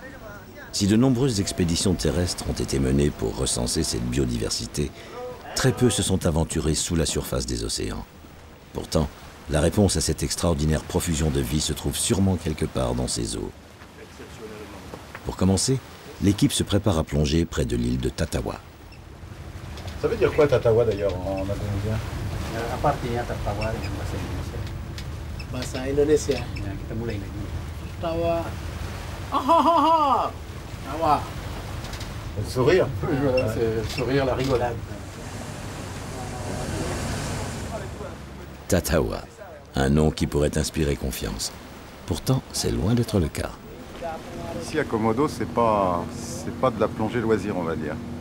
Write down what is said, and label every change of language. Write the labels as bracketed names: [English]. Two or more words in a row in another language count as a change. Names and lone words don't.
[French] Si de nombreuses expéditions terrestres ont été menées pour recenser cette biodiversité, très peu se sont aventurés sous la surface des océans. Pourtant, la réponse à cette extraordinaire profusion de vie se trouve sûrement quelque part dans ces eaux. Pour commencer, l'équipe se prépare à plonger près de l'île de Tatawa. Ça veut dire quoi Tatawa d'ailleurs en indonésien? [Indonesian] Apa artinya tertawa dengan bahasa Indonesia? Bahasa Indonesia. Ya, kita mulai lagi. Tertawa. Ah. Tawa. [French] Le sourire. Voilà, c'est le sourire, la rigolade. Tatawa, un nom qui pourrait inspirer confiance. Pourtant, c'est loin d'être le cas. Ici à Komodo, c'est pas de la plongée loisir, on va dire.